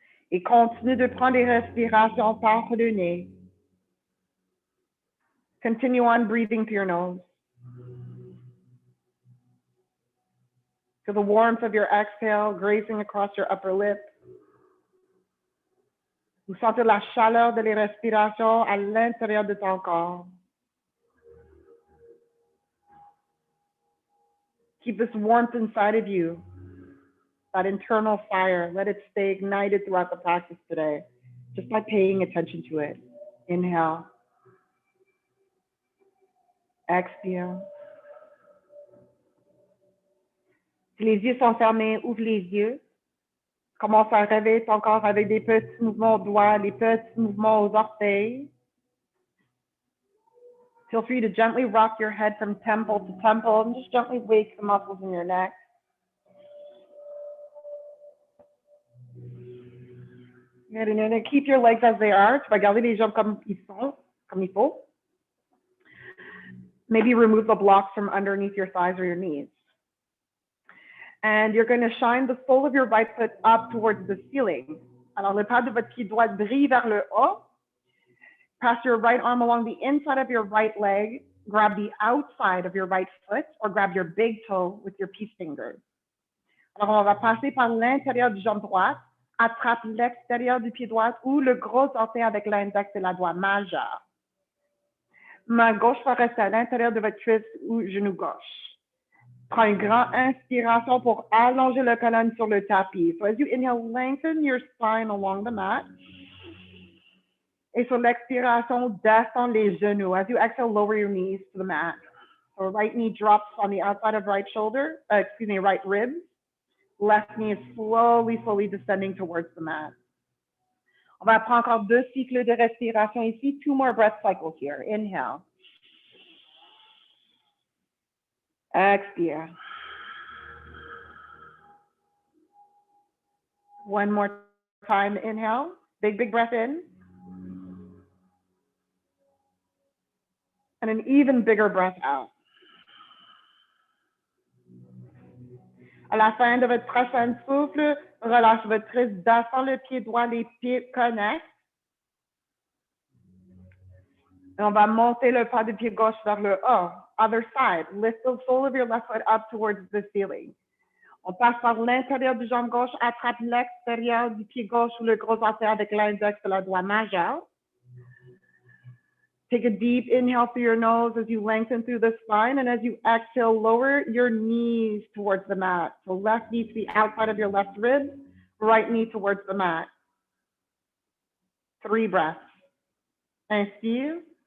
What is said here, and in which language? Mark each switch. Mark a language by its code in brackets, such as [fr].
[fr] Et continue de prendre des respirations par le nez. [en] Continue on breathing through your nose. Feel the warmth of your exhale grazing across your upper lip. [fr] Vous sentez la chaleur de les respirations à l'intérieur de ton corps. [en] Keep this warmth inside of you, that internal fire. Let it stay ignited throughout the practice today, just by paying attention to it. Inhale. [fr] Expire. Si les yeux sont fermés, ouvre les yeux. Commence à réveiller ton corps avec des petits mouvements aux doigts, des petits mouvements aux orteils. [en] Feel free to gently rock your head from temple to temple and just gently wake the muscles in your neck. Good, and then keep your legs as they are. [fr] Tu vas garder les jambes comme ils sont, comme il faut. [en] Maybe remove the blocks from underneath your thighs or your knees. And you're going to shine the sole of your right foot up towards the ceiling. [fr] Alors, le pas de votre pied droit brille vers le haut. [en] Pass your right arm along the inside of your right leg. Grab the outside of your right foot or grab your big toe with your peace fingers. [fr] Alors, on va passer par l'intérieur du jambe droite. Attrape l'extérieur du pied droit ou le gros orteil avec l'index et la doigt majeur. Main gauche va rester à l'intérieur de votre cuisse ou genou gauche. Prends une grande inspiration pour allonger la colonne sur le tapis. [en] So as you inhale, lengthen your spine along the mat. [fr] Et sur l'expiration, descends les genoux. [en] As you exhale, lower your knees to the mat. So right knee drops on the outside of right shoulder, right rib. Left knee is slowly descending towards the mat. [fr] On va prendre encore 2 cycles de respiration ici. [en] 2 more breath cycles here. Inhale. [fr] Expire. [en] One more time. Inhale. Big breath in. And an even bigger breath out. [fr] À la fin de votre prochain souffle, relâche votre wrist, descends le pied droit, les pieds connectent. Et on va monter le pas de pied gauche vers le haut. [en] Other side, lift the sole of your left foot up towards the ceiling. [fr] On passe par l'intérieur du jambe gauche, attrape l'extérieur du pied gauche ou le gros orteil avec l'index de la doigt majeur. [en] Take a deep inhale through your nose as you lengthen through the spine, and as you exhale, lower your knees towards the mat. So left knee to the outside of your left rib, right knee towards the mat. 3 breaths. Inspire.